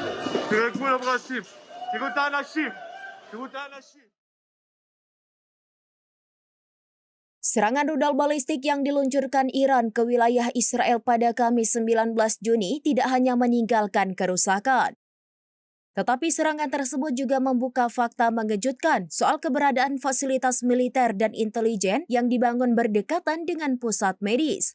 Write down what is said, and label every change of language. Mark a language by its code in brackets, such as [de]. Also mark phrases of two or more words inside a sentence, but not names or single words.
[he] בגבול הברשים, תראו את האנשים, תראו את האנשים. [id] Serangan rudal balistik yang diluncurkan Iran ke wilayah Israel pada Kamis 19 Juni tidak hanya meninggalkan kerusakan. Tetapi serangan tersebut juga membuka fakta mengejutkan soal keberadaan fasilitas militer dan intelijen yang dibangun berdekatan dengan pusat medis.